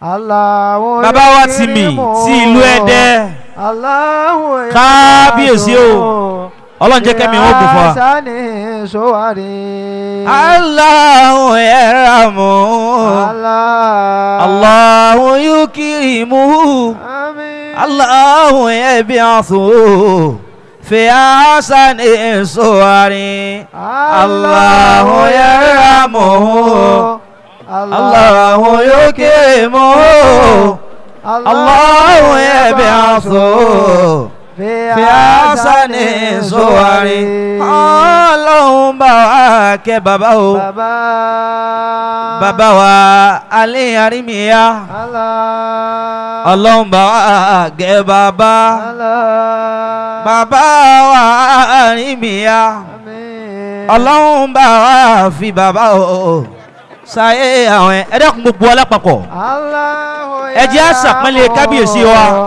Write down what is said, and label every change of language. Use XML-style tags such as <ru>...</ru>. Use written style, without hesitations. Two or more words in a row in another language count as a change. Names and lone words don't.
<yo>bàbá wa ti mì sí ìlú Ẹdẹ kábíyèsí o ọlọ́run jẹ́ kẹ́mi wọ́n gùn fún wa.</yo> <ar>الله يرحمه الله يكرمه الله يبعثه في أحسن صوره الله يرحمه الله يكرمه الله يبعثه في أحسن صوره</ar> <yo>Ọlọ́run bá wa kẹ́ bàbá o bàbá wa Ali Arimiya Ọlọ́run bá wa kẹ́ bàbá bàbá wa Arimiya Ọlọ́run bá wa fi bàbá o sáyé àwọn ẹ̀dẹ́kun gbogbo alápapọ̀ ẹ jẹ́ àṣàpẹ́lẹ̀ kábíyèsí wa.</yo>